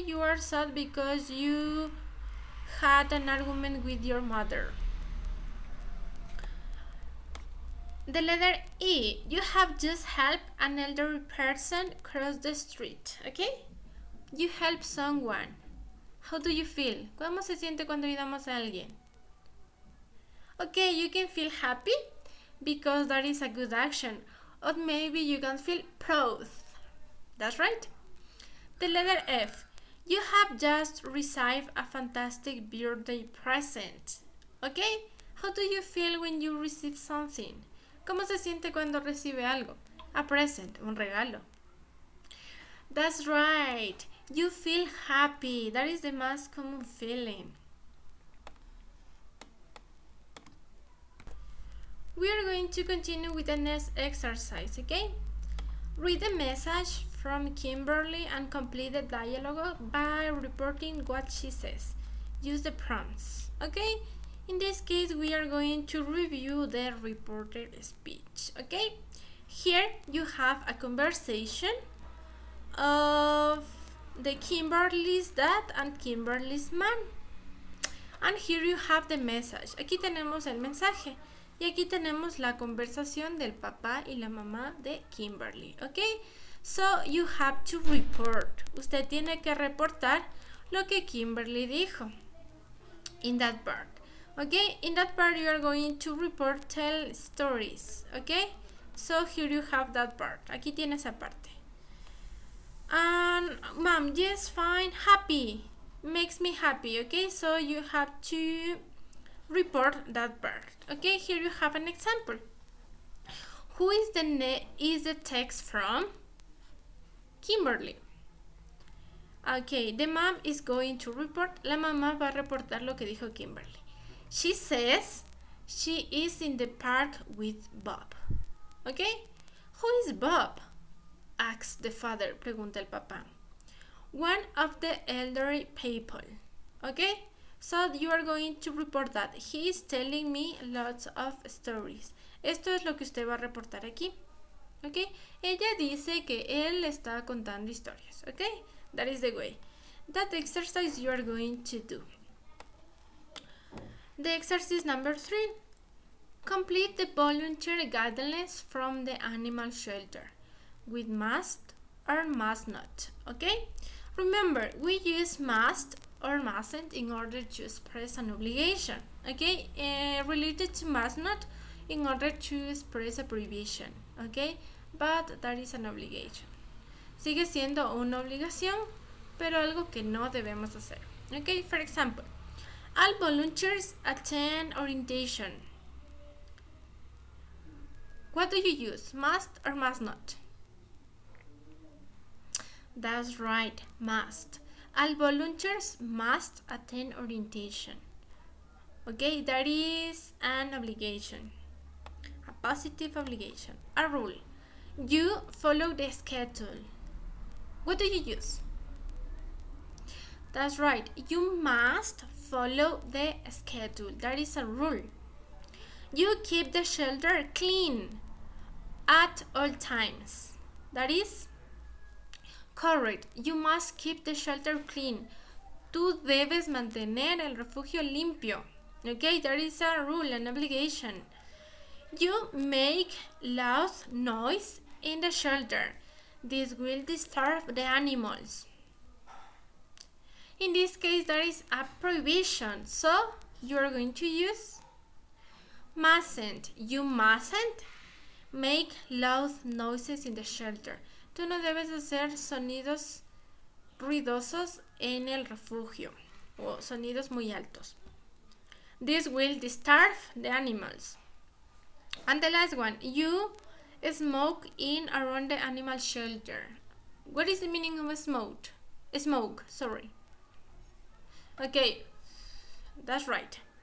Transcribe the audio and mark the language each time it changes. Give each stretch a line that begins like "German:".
English: You are sad because you had an argument with your mother. The letter E. You have just helped an elderly person cross the street, okay? You help someone. How do you feel?
Spanish: ¿Cómo se siente cuando ayudamos a alguien?
English: Okay, you can feel happy because that is a good action. Or maybe you can feel proud. That's right. The letter F. You have just received a fantastic birthday present. Okay? How do you feel when you receive something?
Spanish: ¿Cómo se siente cuando recibe algo?
English: A present,
Spanish: un regalo.
English: That's right. You feel happy. That is the most common feeling. We are going to continue with the next exercise, okay? Read the message from Kimberly and complete the dialogue by reporting what she says. Use the prompts, okay? In this case, we are going to review the reported speech, okay? Here you have a conversation of the Kimberly's dad and Kimberly's mom. And here you have the message.
Spanish: Aquí tenemos el mensaje. Y aquí tenemos la conversación del papá y la mamá de Kimberly, ¿ok?
English: So, you have to report.
Spanish: Usted tiene que reportar lo que Kimberly dijo
English: in that part,
Spanish: ¿ok?
English: In that part, you are going to report, tell stories, ¿ok? So, here you have that part.
Spanish: Aquí tiene esa parte.
English: And, mom, yes, fine, happy. Makes me happy, ¿ok? So, you have to report that part. Okay, here you have an example. Who is the text from? Kimberly. Okay, the mom is going to report.
Spanish: La mamá va a reportar lo que dijo Kimberly.
English: She says she is in the park with Bob. Okay, who is Bob? Asks the father.
Spanish: Pregunta el papá.
English: One of the elderly people. Okay. So you are going to report that. He is telling me lots of stories.
Spanish: Esto es lo que usted va a reportar aquí. ¿Ok? Ella dice que él está contando historias.
English: ¿Ok? That is the way. That exercise you are going to do. The exercise number 3. Complete the volunteer guidelines from the animal shelter with must or must not. ¿Ok? Remember, we use must or mustn't in order to express an obligation, okay? Related to must not in order to express a prohibition, okay? But that is an obligation.
Spanish: Sigue siendo una obligación, pero algo que no debemos hacer, okay?
English: For example, all volunteers attend orientation. What do you use, must or must not? That's right, must. All volunteers must attend orientation. Okay, that is an obligation, a positive obligation, a rule. You follow the schedule. What do you use? That's right, you must follow the schedule. That is a rule. You keep the shelter clean at all times. That is correct. You must keep the shelter clean.
Spanish: Tú debes mantener el refugio limpio.
English: Okay, there is a rule, an obligation. You make loud noise in the shelter. This will disturb the animals. In this case, there is a prohibition. So, you are going to use mustn't. You mustn't make loud noises in the shelter.
Spanish: Tú no debes hacer sonidos ruidosos en el refugio o sonidos muy altos.
English: This will disturb the animals. And the last one, you smoke in around the animal shelter. What is the meaning of smoke? Smoke, sorry. Okay, that's right.